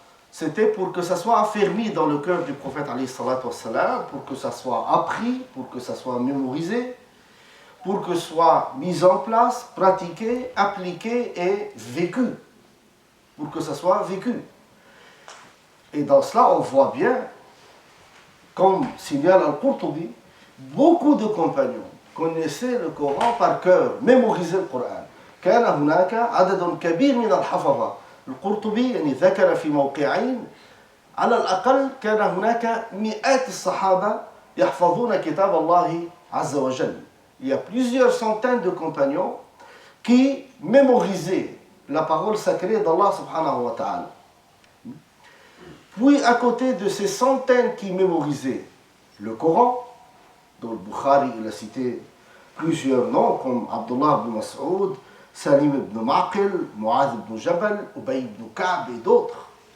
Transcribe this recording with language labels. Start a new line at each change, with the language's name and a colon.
French: C'était pour que ça soit affermi dans le cœur du prophète,
Arabic: alayhi salatu wassalam,
French: pour que ça soit appris, pour que ça soit mémorisé, pour que soit mis en place, pratiqué, appliqué et vécu. Pour que ça soit vécu. Et dans cela, on voit bien, comme signale Al-Qurtubi, beaucoup de compagnons connaissaient le Coran par cœur, mémorisaient le Coran.
Arabic: كان هناك عدد كبير من الحفظة. القرطبي يعني ذكر في موقعين على الأقل كان هناك مئات الصحابة يحفظون كتاب الله عز وجل.
French: Il y a plusieurs centaines de compagnons qui mémorisaient la parole sacrée d'Allah
Arabic: subhanahu wa ta'ala.
French: Puis à côté de ces centaines qui mémorisaient le Coran, dont le Bukhari il a cité plusieurs noms comme Abdullah ibn Mas'ud, Salim ibn Maqil, Mu'adh ibn Jabal, Ubay ibn Ka'b et d'autres.